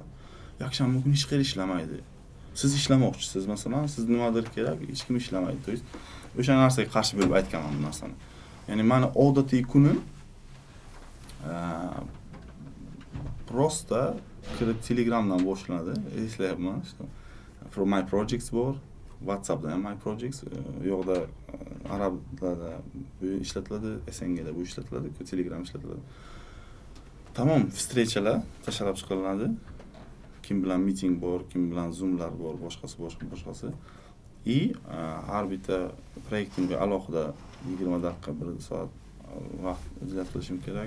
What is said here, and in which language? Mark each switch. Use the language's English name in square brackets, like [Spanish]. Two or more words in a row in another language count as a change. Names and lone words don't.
[Uzbek] Yakshanba kuni hech qayerda ishlamaydi. Siz ishlamoqchisiz, masalan, siz nimadir kerak, hech kim ishlamaydi. [Russian] To есть [Uzbek] o'sha narsaga qarshi bo'lib aytganman bu narsani. Ya'ni meni odatiy kunim prosta kirib Telegramdan boshlanadi. Eslayapman. [English] from my projects bor. [Uzbek] WhatsAppda ham [English] my projects, [Uzbek] yo'qda arablarda bu ishlatiladi, SNGda bu ishlatiladi, Telegram ishlatiladi. Tamam, встречаlar tashlab chiqiladi. Kim bilan meeting bor, kim bilan zoomlar bor, boshqasi. Har bitta proyektimga alohida 20 daqiqa, 1 soat vaqt ajratishim kerak.